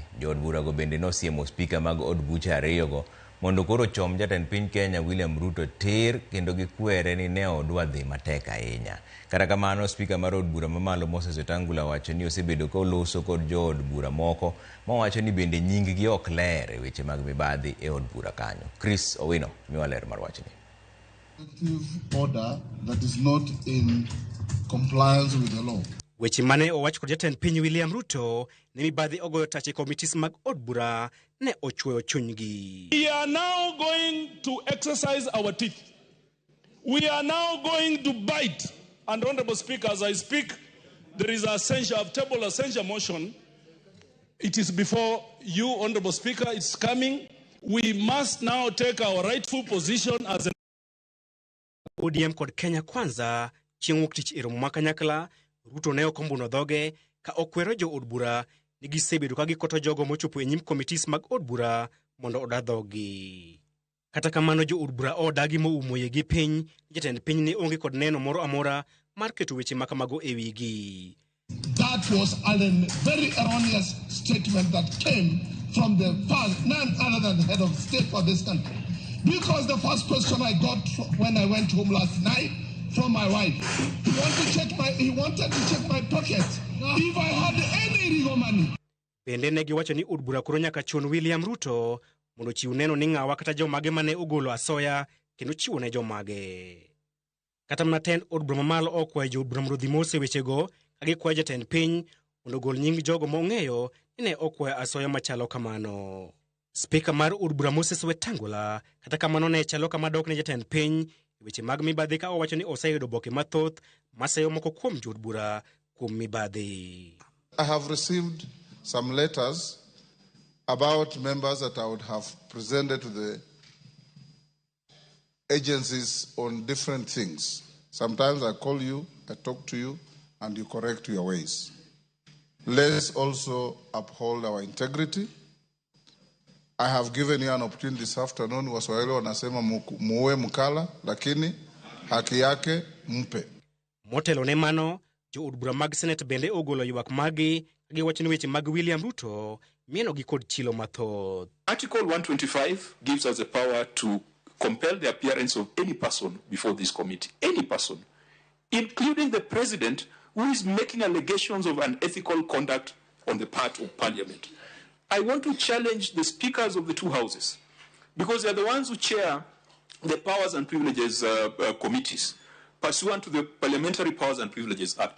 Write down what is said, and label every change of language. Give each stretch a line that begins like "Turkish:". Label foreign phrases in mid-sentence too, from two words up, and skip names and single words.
Luo (Kenya and Tanzania): Jood bura go bende nosiemo spika mag od buche ariyogo mondo koro chom jatend piny Kenya William Ruto tir kendo gikwere ni ne odwa dhi matek ahinya. Kata kamano, spika mar od bura mamalo Moses Wetangula wacho ni osebedo koloso kod jood bura moko mawacho ni bende nying-gi ok ler e weche mag mibadhi e od bura kanyo. Chris Owino miwa ler mar wachni.
English: Order that is not in compliance with the law.
Luo (Kenya and Tanzania): Weche mane owach kod jatend piny William Ruto ne mibadhi ogoyo tach e committees mag od bura ne ochweyo chunygi.
English: We are now going to exercise our teeth. We are now going to bite. And Honorable Speaker, as I speak, there is a censure motion. It is before you, Honorable Speaker. It's coming. We must now take our rightful position as an
Luo (Kenya and Tanzania): ODM kod Kenya Kwanza chieng' wuok tich e romo ma kanyakla. Ruto ne okombuno dhoge ka okwero jo od bura ni gisebedo ka gikoto jogo mochopo e nyim committees mag od bura mondo oda dhogi. Kata kamano, jo od bura odagi moumo yegi piny, jatend piny ne onge kod neno moro amora mar keto weche makamago e wigi.
English: That was a very erroneous statement that came from the first, none other than the head of state for this country. Because the first question I got when I went home last night from my wife, he wanted to check my pocket if I had any legal money.
Luo (Kenya and Tanzania): Bende ne giwacho ni od bura koro nyaka chun William Ruto mondo chiw neno ni ng'awa kata jomage mane ogolo asoya kendo chiwo ne jomage. Kata mana tend od bura mamalo okwayo jo od bura mondo dhi mos e wechego ka gikwayo jatend piny mondo gol nying jogo mong'eyo ni ne okwayo asoya machalo kamano. Spika mar od bura Moses Wetangula kata kamano ne chalo kama dok ne jatend piny weche mag mibadhi ka owacho ni oseyudo boke mathoth maseyo moko kuom jood bura kuom mibadhi.
English: I have received some letters about members that I would have presented to the agencies on different things. Sometimes I call you, I talk to you, and you correct your ways. Let's also uphold our integrity. I have given you an opportunity this afternoon.
Swahili: Waswahili wanasema muue mkala, lakini haki yake mpe.
Luo (Kenya and Tanzania): Motelo ne mano, jo od bura mag Senate bende ogolo ywak magi kagiwacho ni weche mag William Ruto mieno gi kod chilo mathoth.
English: Article 125 gives us the power to compel the appearance of any person before this committee. Any person, including the president, who is making allegations of unethical conduct on the part of parliament. I want to challenge the speakers of the two houses because they are the ones who chair the Powers and Privileges committees pursuant to the Parliamentary Powers and Privileges Act.